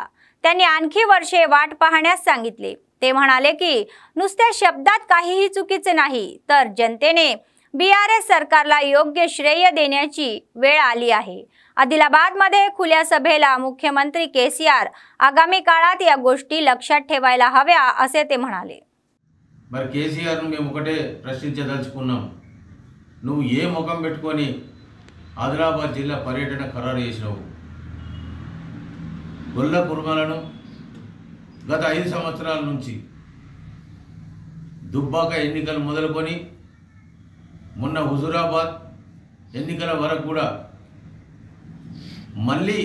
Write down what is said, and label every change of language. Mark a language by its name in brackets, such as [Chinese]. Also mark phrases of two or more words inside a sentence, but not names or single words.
[Marathi] त्यांनी आणखी वर्षे वाट पाहण्यास सांगितले. ते म्हणाले की नुसत्या शब्दात काहीही चुकीचे नाही, तर जनतेने बीआरएस सरकारला योग्य श्रेय देण्याची वेळ आली आहे. आदिलाबादमध्ये खुल्या सभेला मुख्यमंत्री केसीआर आगामी काळात या गोष्टी लक्षात ठेवायला हव्या असे ते म्हणाले. [Telugu] మరి కేసీఆర్ మేము ఒకటే ప్రశ్నించదలుచుకున్నాం. నువ్వు ఏ ముఖం పెట్టుకొని ఆదిలాబాద్ జిల్లా పర్యటన ఖరారు చేసినావు? గొల్ల కుర్మలను గత 5 సంవత్సరాల నుంచి దుబ్బాక ఎన్నికలు మొదలుకొని మొన్న హుజూరాబాద్ ఎన్నికల వరకు కూడా మళ్ళీ